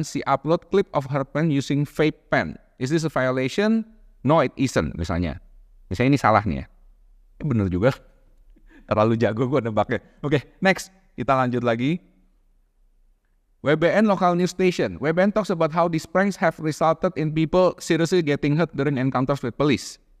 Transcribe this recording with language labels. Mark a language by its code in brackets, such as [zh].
[en] She upload clip of her pen using vape pen. Is this a violation? No, it isn't, misalnya. [id] Misalnya ini salah nih ya. Bener juga. Terlalu jago gue nebaknya. Oke, next. Kita lanjut lagi. WBN Local News Station. [en] WBN talks about how these pranks have resulted in people seriously getting hurt during encounters with police.